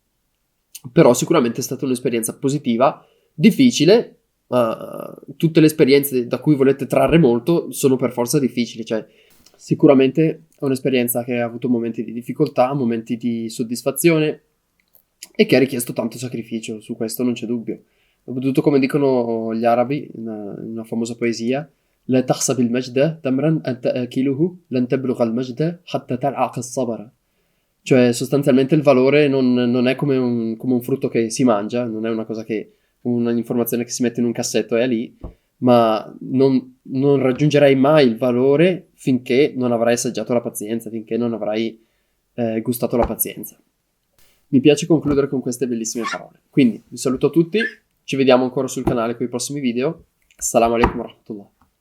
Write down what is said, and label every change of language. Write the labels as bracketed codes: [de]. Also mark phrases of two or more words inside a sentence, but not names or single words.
[it] Però sicuramente è stata un'esperienza positiva, difficile, ma tutte le esperienze da cui volete trarre molto sono per forza difficili. Cioè, sicuramente è un'esperienza che ha avuto momenti di difficoltà, momenti di soddisfazione e che ha richiesto tanto sacrificio, su questo non c'è dubbio. Soprattutto come dicono gli arabi in una famosa poesia [ar] لا تحسب المجد تمرا أن تأكله لن تبلغ المجد حتى تلعق الصبر. [it] Cioè sostanzialmente il valore non è come un frutto che si mangia, non è una cosa che un'informazione che si mette in un cassetto e è lì, ma non raggiungerai mai il valore finché non avrai assaggiato la pazienza, finché non avrai gustato la pazienza. Mi piace concludere con queste bellissime parole. Quindi vi saluto a tutti, ci vediamo ancora sul canale con i prossimi video. [ar] السلام عليكم ورحمة الله.